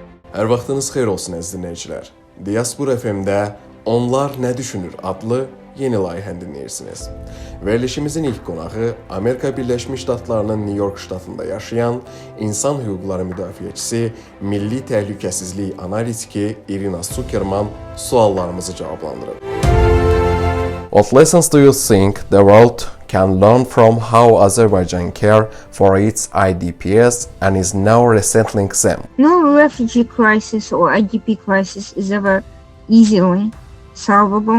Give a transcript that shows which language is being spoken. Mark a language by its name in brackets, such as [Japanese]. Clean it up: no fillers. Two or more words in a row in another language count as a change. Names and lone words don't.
[Azerbaijani] Hər vaxtınız xeyir olsun əziz dinləyicilər. Diaspora FM-də Onlar nə düşünür adlı yeni layihəni dinləyirsiniz. Verilişimizin ilk qonağı Amerika Birləşmiş Ştatlarının New York ştatında yaşayan insan hüquqları müdafiəçisi, milli təhlükəsizlik analitiki Irina Zuckerman suallarımızı cavablandırıb. [English] What lessons do you think the world can learn from how Azerbaijan cared for its IDPs and is now resettling them? No refugee crisis or IDP crisis is ever easily solvable.